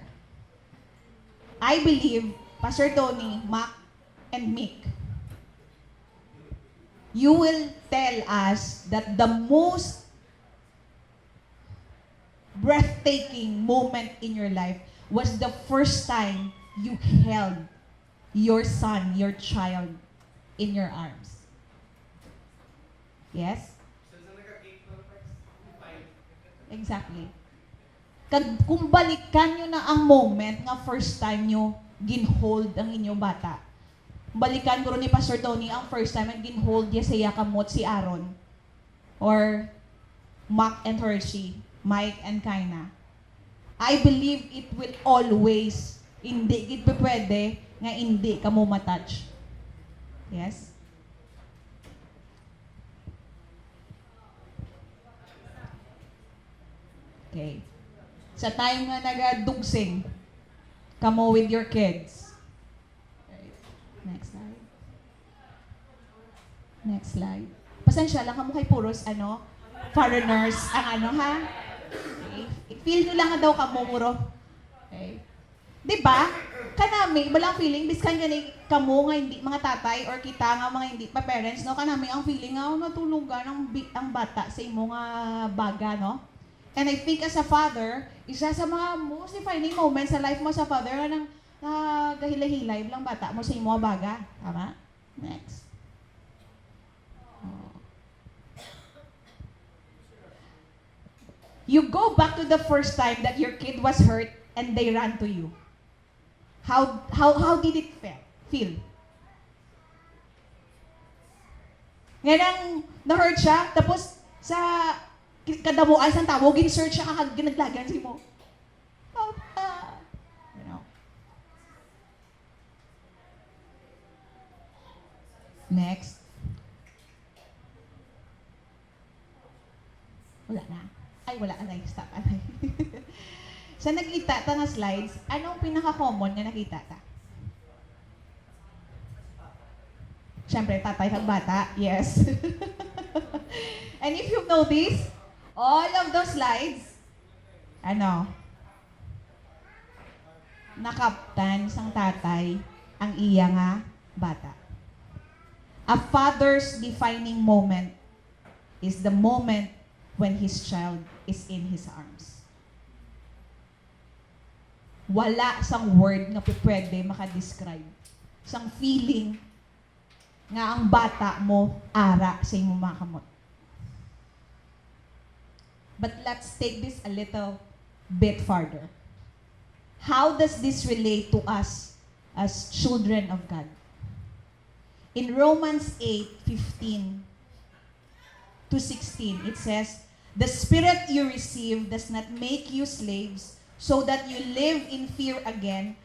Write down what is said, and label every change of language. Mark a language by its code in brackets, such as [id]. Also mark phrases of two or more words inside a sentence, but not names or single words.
[en] I believe, Pastor Tony, Mac, and Mick, you will tell us that the most breathtaking moment in your life was the first time you held your son, your child, in your arms. Yes? Exactly. [hil] Kung balikan nyo na ang moment nga [en] first time [hil] nyo ginhold ang inyong bata. Balikan ko rin ni Pastor Tony ang [en] first time [hil] ang ginhold niya siya kamot si Aaron. [en] Or Mac and Hershey, Mike and Kaina. I believe it will always, [hil] hindi ito pwede nga hindi ka mo matouch. [en] Yes? Okay. [hil] Sa time nga nagadugsing, kamo [en] with your kids. Okay. Next slide. Next slide. [hil] Pasensya lang kamo kay puros, foreigners, ang ha? [en] Okay. [hil] Feel nyo lang nga daw kamo, puro. Okay. Diba? Kanami, iba lang feeling, biskan gani kamo nga hindi, mga tatay, or kita nga mga hindi pa parents, no? Kanami ang feeling nga, natulugan ang bata sa imo nga baga, no? [en] And I think as a father, [hil] isa sa mga [en] most defining moments [hil] sa life mo sa father, nang gahilay-hilay lang bata mo sa imo baga. Tama? [en] Next. Oh. You go back to the first time that your kid was hurt and they ran to you. How did it feel? [hil] Ngayon na-hurt siya, tapos sa kadamuan sa tao, gin-search siya ginaglagan si mo. Papa. [en] You know. Next. [hil] Wala na. Ay, wala. Alay, stop. Alay. Sa nakita ta nga slides, anong pinaka-common na nakita ta? Siyempre, tatay kang bata. [en] Yes. And if you've noticed, all of those slides, [hil] nakaptan sang tatay ang iya nga bata. [en] A father's defining moment is the moment when his child is in his arms. [hil] Wala sang word nga pwede makadescribe sang feeling nga ang bata mo ara sa imong makamot. [en] But let's take this a little bit farther. How does this relate to us as children of God? In Romans 8:15 to 16, it says, "The Spirit you receive does not make you slaves, so that you live in fear again.